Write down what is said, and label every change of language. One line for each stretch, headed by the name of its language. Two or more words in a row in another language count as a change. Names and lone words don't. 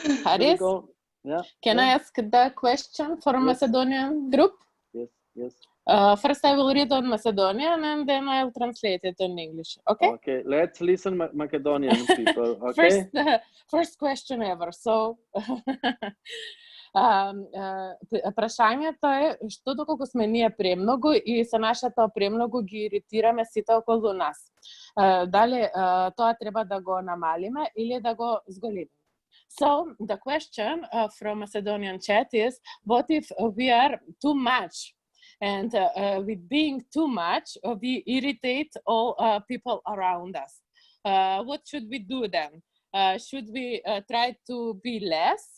English: Haris, yeah, can I ask the question for Macedonian group? Yes, yes. First, I will read on Macedonian and then I'll translate it in English. Okay? Okay, let's listen Macedonian people. Okay. First question ever. So,
Macedonian: прашањето е што доколку сме ние премногу и со нашето премногу ги иритираме сите околу нас. Дали тоа треба да го намалиме или да го зголемиме?
English: So the question from Macedonian chat is, what if we are too much? And with being too much, we irritate all people around us. What should we do then? Should we try to be less?